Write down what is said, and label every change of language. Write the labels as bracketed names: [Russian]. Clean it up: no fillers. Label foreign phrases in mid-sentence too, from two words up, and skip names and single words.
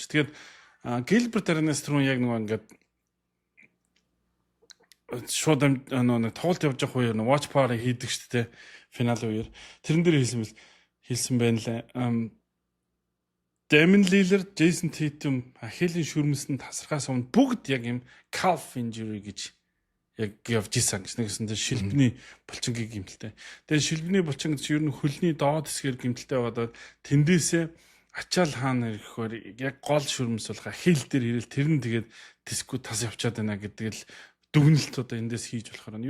[Mongolian] Тэгээд Gilbert Arenas түрүүн яг нөгөө ингээд шууд нэг тоглолт явж байгаа үеэр [English] watch party [Mongolian] хийдэг шүү дээ. Финал үеэр тэрэн дээр хэлсэн байна лээ. Damian Lillard, Jason Tatum, Ахилийн шүрмэсэнд тасрахаас өмнө бүгд яг юм [English] calf injury [Mongolian] гэж яг явж исэн гэсэн шилбэний булчингийн гэмтэлтэй. Тэгээ шилбэний булчин гэж ер нь хөлний доод хэсгээр гэмтэлтэй байгаа тэндээсээ ачаал хаана ирэхээр яг гол шүрмэс болох Ахил дээр ирэл тэр нь тэгээд диску тас явчаад байна гэдэг л дүгнэлт эндээс хийж болохоор нь.